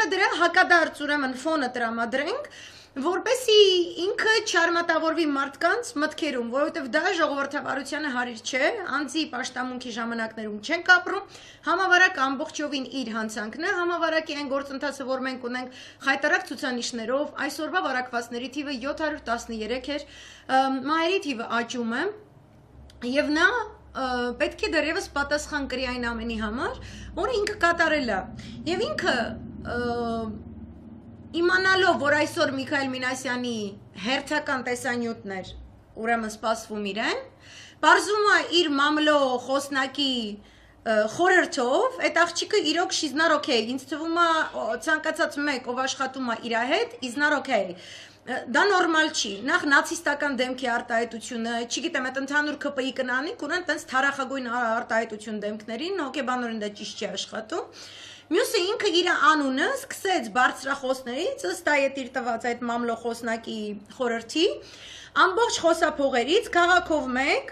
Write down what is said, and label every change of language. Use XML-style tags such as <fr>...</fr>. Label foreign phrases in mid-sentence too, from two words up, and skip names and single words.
<hy>է դրա հակադարձ ուրեմն ֆոնը տրամադրենք, որպեսի ինքը չարմատավորվի մարդկանց մտքերում, որովհետև դա ժողովրդավարությանը հարիր չէ, անձի պաշտամունքի ժամանակներում չենք ապրում, համավարակ ամբողջովին իր հանցանքն է, համավարակի այն գործընթացը, որ մենք ունենք խայտարակ ցուցանիշներով, այսօրվա վարակվածների թիվը 713 էր, մահերի թիվը աճում է, եւ նա պետք է դեռևս պատասխան կրի այն ամենի համար, որը ինքը կատարել է, եւ ինքը Իմանալով, որ այսօր Միքայել Մինասյանի հերթական տեսանյութներ ուրեմն սպասվում իրեն, բարձում է իր մամլո խոսնակի խորհրդով, այդ աղջիկը իրոք</hy> <en>she's not okay,</en> <hy>ինձ թվում է ցանկացած մեկ, ով աշխատում է իր հետ, is</hy> <en>not okay,</en> <hy>դա նորմալ չի, նախ նացիստական դեմքի արտահայտությունը, չգիտեմ, այդ ընդհանուր ԿՊԻ կնանիք, ունեն տենց թարախագույն արտահայտություն դեմքներին, հոգեբանորեն դա ճիշտ չի աշխատում, Մյուսը ինքը իր անունը սկսեց բարձրախոսներից, ըստ այդ իր տված այդ մամլո խոսնակի խորհրդի, ամբողջ խոսափողերից, քաղաքով մեկ,</hy>